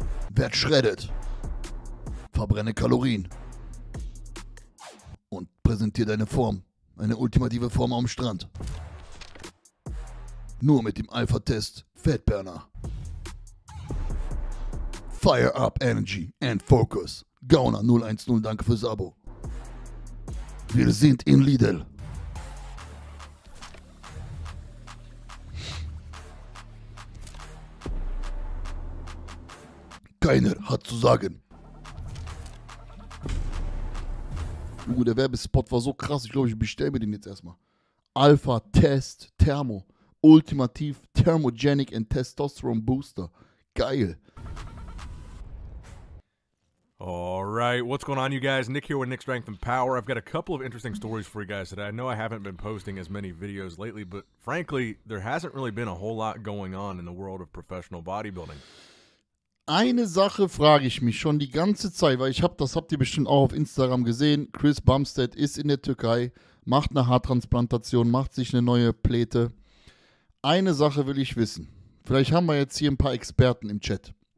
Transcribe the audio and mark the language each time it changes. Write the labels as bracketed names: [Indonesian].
[German] Werd shredded. Verbrenne Kalorien. Und präsentiere deine Form. Eine ultimative Form am Strand. Nur mit dem Alpha-Test Fatburner. [English] Fire up Energy and Focus. [German] Gauner 010, danke fürs Abo. Wir sind in Lidl. Keiner hat zu sagen. Der Werbespot war so krass, ich glaube, ich bestelle mir den jetzt erstmal. [English] Alpha Test Thermo. Ultimativ Thermogenic and Testosterone Booster. Geil. All right, what's going on, you guys? Nick here with Nick Strength and Power. I've got a couple of interesting stories for you guys today. I know I haven't been posting as many videos lately, but frankly, there hasn't really been a whole lot going on in the world of professional bodybuilding. [German] Eine Sache frage ich mich schon die ganze Zeit, weil das habt ihr bestimmt auch auf Instagram gesehen. Chris Bumstead ist in der Türkei, macht eine Haartransplantation, macht sich eine neue Pläte. Eine Sache will ich wissen. Vielleicht haben wir jetzt hier ein paar Experten im Chat.